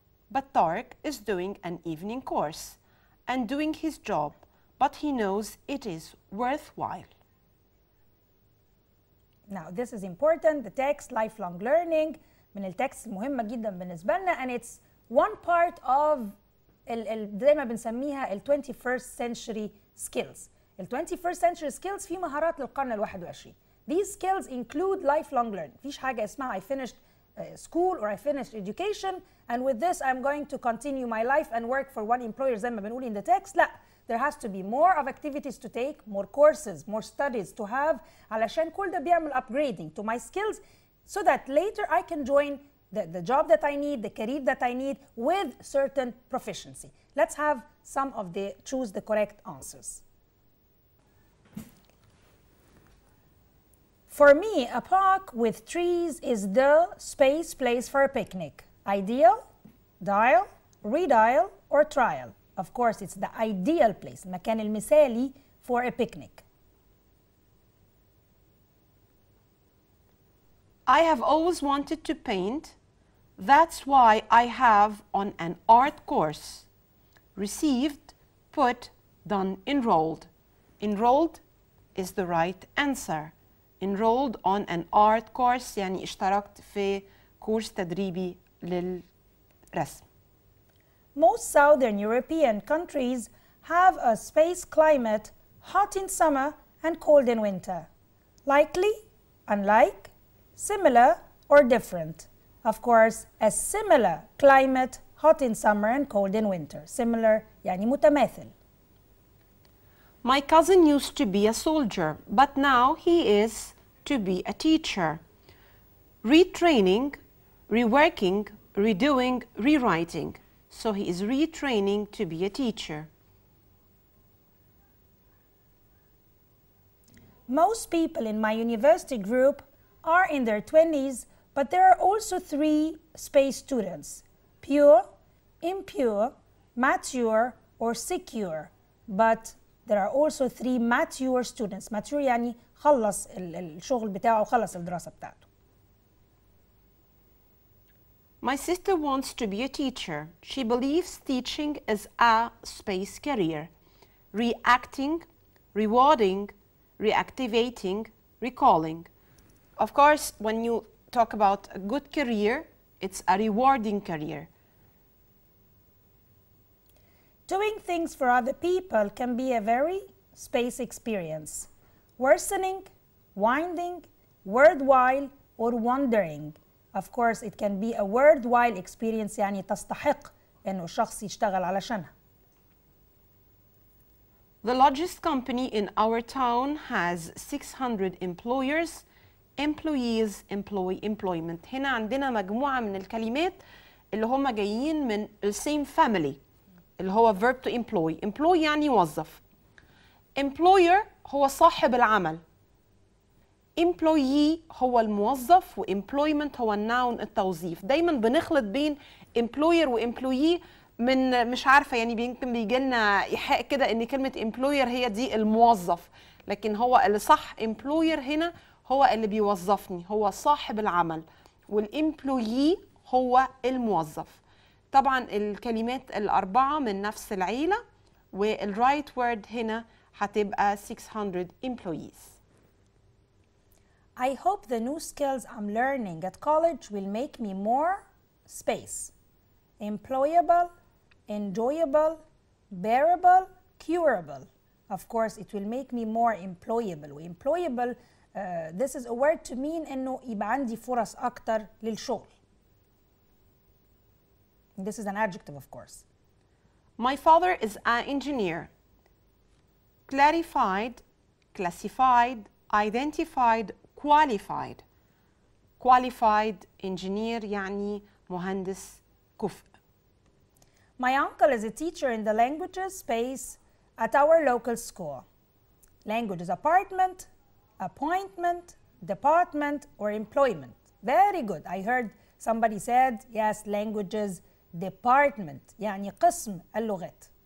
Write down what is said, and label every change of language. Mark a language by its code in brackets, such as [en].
[en] But Tariq is doing an evening course and doing his job, but he knows it is worthwhile. Now, this is important, the text, lifelong learning, [ar] من التكست المهمة جدا بالنسبة لنا, [en] and it's one part of [ar] زي ما بنسميها ال [en] 21st century skills. [ar] ال [en] 21st century skills [ar] في مهارات للقرن ال 21. [en] These skills include lifelong learning. [ar] مفيش حاجة اسمها [en] I finished school or I finished education and with this I'm going to continue my life and work for one employer [ar] زي ما بنقول [en] in the text. لا, there has to be more of activities to take, more courses, more studies to have [ar] علشان كل ده بيعمل [en] upgrading to my skills so that later I can join the job that I need, the career that I need with certain proficiency. Let's have some of the, choose the correct answers. For me, a park with trees is the space place for a picnic. Ideal, dial, redial, or trial. Of course, it's the ideal place, [ar] المكان المثالي [en] for a picnic. I have always wanted to paint. That's why I have on an art course. Received, put, done, enrolled. Enrolled is the right answer. Enrolled on an art course [ar] يعني اشتركت في كورس تدريبي للرسم. [en] Most Southern European countries have a space climate hot in summer and cold in winter. Likely, unlike, similar, or different. Of course, a similar climate hot in summer and cold in winter. [ar] Similar يعني متماثل. [en] My cousin used to be a soldier, but now he is to be a teacher. Retraining, reworking, redoing, rewriting. So he is retraining to be a teacher. Most people in my university group are in their 20s, but there are also 3 space students: pure, impure, mature, or secure. But there are also 3 mature students. [ar] Mature يعني خلص الشغل بتاعه وخلص الدراسة بتاعته. [en] My sister wants to be a teacher. She believes teaching is a space career. Reacting, rewarding, reactivating, recalling. Of course, when you talk about a good career, it's a rewarding career. Doing things for other people can be a very space experience. worsening, winding, worthwhile, or wondering. Of course it can be a worthwhile experience [ar] يعني تستحق إنه الشخص يشتغل علشانها. [en] The largest company in our town has 600 employers. Employees, employee, employment. [ar] هنا عندنا مجموعة من الكلمات اللي هم جايين من [en] the same family [ar] اللي هو [en] verb to employ. [ar] employ يعني يوظف. employer هو صاحب العمل. employee هو الموظف و employment هو الناون التوظيف. دايما بنخلط بين employer و employee من مش عارفة يعني يمكن بيجي لنا إيحاء كده إن كلمة employer هي دي الموظف، لكن هو اللي صح employer هنا هو اللي بيوظفني، هو صاحب العمل، والemployee هو الموظف. طبعا الكلمات الأربعة من نفس العيلة، والرايت word هنا هتبقى [en] 600 employees. I hope the new skills I'm learning at college will make me more space. Employable, enjoyable, bearable, curable. Of course it will make me more employable. Employable this is a word to mean [ar] إنه يبقى عندي فرص أكتر للشغل. [en] This is an adjective of course. My father is an engineer. Clarified, classified, identified, qualified. Qualified engineer [ar] يعني مهندس كفء. [en] My uncle is a teacher in the languages space at our local school. Languages apartment, appointment, department, or employment. Very good. I heard somebody said yes, languages department [ar] يعني قسم اللغات.